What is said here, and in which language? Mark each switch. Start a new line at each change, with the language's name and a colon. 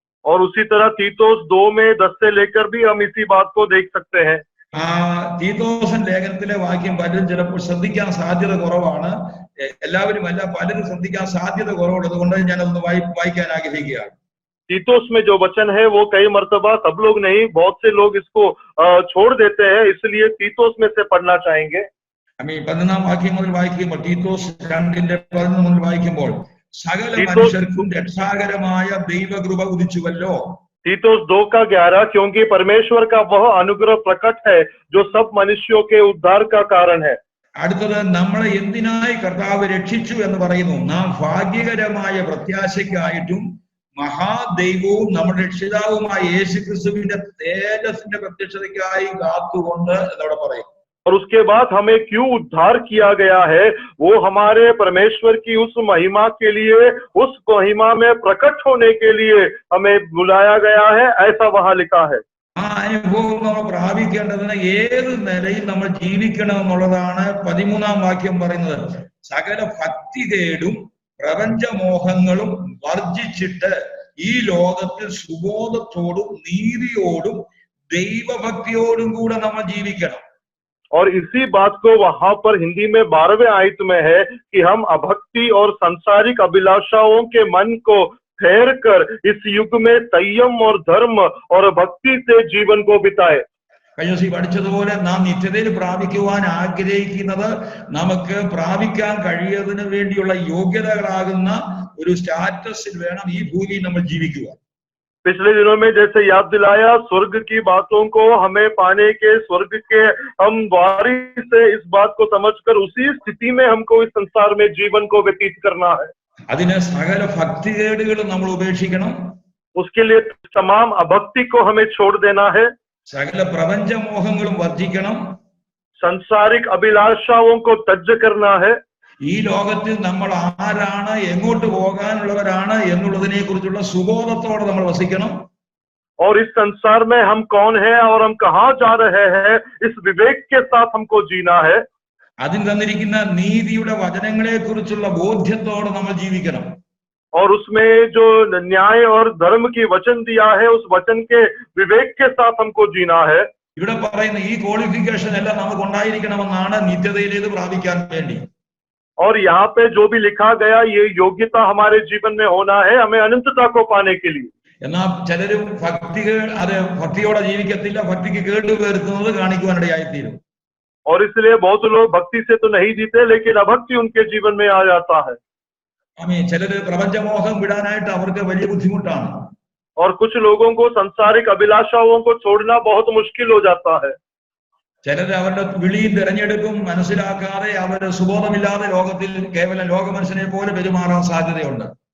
Hindi: और उसी तरह तीतोस 2 में 10 से लेकर भी हम इसी बात को देख सकते हैं।
Malayalam: ആ തീത്തോസൻ ലേഖനത്തിലെ വാക്യം പലരും ചിലപ്പോൾ ശ്രദ്ധിക്കാൻ സാധ്യത കുറവാണ്. എല്ലാവരും അല്ല, പലരും ശ്രദ്ധിക്കാൻ സാധ്യത കുറവുള്ളത് കൊണ്ട് ഞാനതൊന്ന് വായിക്കാൻ ആഗ്രഹിക്കുകയാണ്.
Hindi: तीतोस में जो वचन है वो कई मर्तबा सब लोग नहीं, बहुत से लोग इसको छोड़ देते हैं, इसलिए तीतोस में से पढ़ना चाहेंगे।
Malayalam: 11 വാക്യം മുതൽ വായിക്കുമ്പോൾ, തീത്തോസ് 2:11 മുതൽ വായിക്കുമ്പോൾ, സകല മനുഷ്യർക്കും രക്ഷാകരമായ ദൈവകൃപ ഉദിച്ചുവല്ലോ.
Hindi: तीतोस 2:11, क्योंकि परमेश्वर का वह अनुग्रह प्रकट है जो सब मनुष्यों के उद्धार का कारण है।
Malayalam: അടുത്തത്, നമ്മളെ എന്തിനായി കർത്താവ് രക്ഷിച്ചു എന്ന് പറയുന്നു. നാം ഭാഗ്യകരമായ പ്രത്യാശയ്ക്കായിട്ടും മഹാദൈവവും നമ്മുടെ രക്ഷിതാവുമായ യേശുക്രിസ്തുവിന്റെ തേജസ്സിന്റെ പ്രത്യക്ഷതയ്ക്കായി കാത്തുകൊണ്ട് എന്നവിടെ പറയും.
Hindi: और उसके बाद हमें क्यों उद्धार किया गया है, वो हमारे परमेश्वर की उस महिमा के लिए, उस महिमा में प्रकट होने के लिए हमें बुलाया गया है, ऐसा वहां लिखा है।
Malayalam: ആ അനുഭവം നമ്മൾ പ്രാപിക്കേണ്ടതിന് ഏത് നിലയിൽ നമ്മൾ ജീവിക്കണം എന്നുള്ളതാണ് 13 വാക്യം പറയുന്നത്. സകല ഭക്തികേടും പ്രപഞ്ചമോഹങ്ങളും വർജിച്ചിട്ട് ഈ ലോകത്തിൽ സുബോധത്തോടും നീതിയോടും ദൈവഭക്തിയോടും കൂടെ നമ്മൾ ജീവിക്കണം.
Hindi: और इसी बात को वहां पर हिंदी में 12वें आयत में है कि हम अभक्ति और सांसारिक अभिलाषाओं के मन को फेर कर इस युग में संयम और धर्म और भक्ति से जीवन को बिताए।
Malayalam: കഴിഞ്ഞ ദിവസം പഠിച്ചതുപോലെ നാം നിത്യതയിൽ പ്രാപിക്കുവാൻ ആഗ്രഹിക്കുന്നത് നമുക്ക് പ്രാപിക്കാൻ കഴിയുന്നതിന് വേണ്ടിയുള്ള യോഗ്യതകളാകുന്ന ഒരു സ്റ്റാറ്റസിൽ വേണം ഈ ഭൂമിയിൽ നമ്മൾ ജീവിക്കുക.
Hindi: पिछले दिनों में जैसे याद दिलाया, स्वर्ग की बातों को हमें पाने के, स्वर्ग के हम वारिस से इस बात को समझकर उसी स्थिति में हमको इस संसार में जीवन को व्यतीत करना है।
Malayalam: അതിന് സകല ഭക്തികേടുകളും നമ്മൾ ഉപേക്ഷിക്കണം.
Hindi: उसके लिए तमाम अभक्ति को हमें छोड़ देना है,
Malayalam: സകല പ്രപഞ്ചമോഹങ്ങളും വർജിക്കണം.
Hindi: सांसारिक अभिलाषाओं को त्यज करना है।
Malayalam: ഈ ലോകത്തിൽ നമ്മൾ ആരാണ്, എങ്ങോട്ട് പോകാനുള്ളവരാണ് എന്നുള്ളതിനെ കുറിച്ചുള്ള സുബോധത്തോടെ നമ്മൾ വസിക്കണം.
Hindi: और इस संसार में हम कौन है और हम कहाँ जा रहे हैं, इस विवेक के साथ हमको जीना है।
Malayalam: അതിൽ തന്നിരിക്കുന്ന നീതിയുടെ വചനങ്ങളെ കുറിച്ചുള്ള ബോധ്യത്തോടെ നമ്മൾ ജീവിക്കണം.
Hindi: और उसमें जो न्याय और धर्म की वचन दिया है, उस वचन के विवेक के साथ हमको जीना है।
Malayalam: ഇവിടെ പറയുന്ന ഈ ക്വാളിഫിക്കേഷൻ എല്ലാം നമുക്ക് ഉണ്ടായിരിക്കണമെന്നാണ് നിത്യതയിലേത് പ്രാപിക്കാൻ വേണ്ടി.
Hindi: और यहाँ पे जो भी लिखा गया, ये योग्यता हमारे जीवन में होना है हमें अनंतता को पाने के लिए।
Malayalam: എന്നാൽ ചിലരും ഭക്തിയോടെ ജീവിക്കത്തില്ല, ഭക്തിക്ക് കേടുവരുത്തുന്നത് കാണിക്കുവാനിടയായിത്തീരും.
Hindi: और इसलिए बहुत लोग भक्ति से तो नहीं जीते, लेकिन अभक्ति उनके जीवन में आ जाता है।
Malayalam: ചിലര് പ്രപഞ്ചമോഹം വിടാനായിട്ട് അവർക്ക് വലിയ ബുദ്ധിമുട്ടാണ്.
Hindi: और कुछ लोगों को सांसारिक अभिलाषाओं को छोड़ना बहुत मुश्किल हो जाता है।
Malayalam: ചിലര് അവരുടെ വിളിയും തിരഞ്ഞെടുപ്പും മനസ്സിലാക്കാതെ അവര് സുബോധമില്ലാതെ ലോകത്തിൽ കേവലം ലോകമനുഷ്യനെ പോലെ പെരുമാറാൻ സാധ്യതയുണ്ട്.